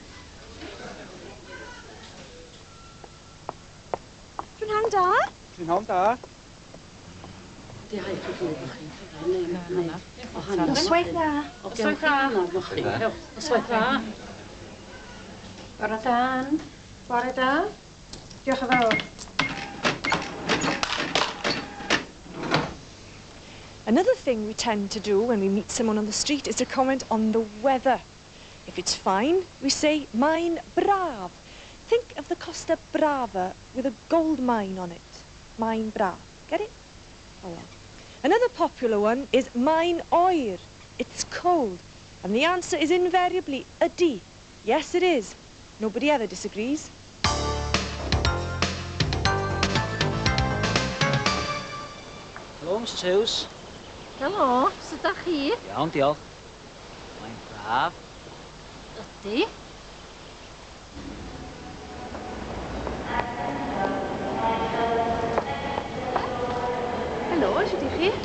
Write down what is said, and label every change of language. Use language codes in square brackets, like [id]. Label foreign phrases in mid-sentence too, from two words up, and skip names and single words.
[cy] Prynhawn da. Prynhawn da. Noswaith dda. Noswaith dda. Noswaith dda. Bore da. Bore da. Diolch yn fawr. [en] Another thing we tend to do when we meet someone on the street is to comment on the weather. If it's fine, we say, [cy] mae'n braf. [en] Think of the Costa Brava with a gold mine on it. [cy] Mae'n braf. [en] Get it? Oh well. Another popular one is [cy] mae'n oer. [en] It's cold. And the answer is invariably ydi. Yes, it is. Nobody ever disagrees. [cy] Helo, Mrs Hughes. Helo, sut ydych chi? Iawn, diolch. Mae'n braf. Ydy. Helo, sut ydych chi?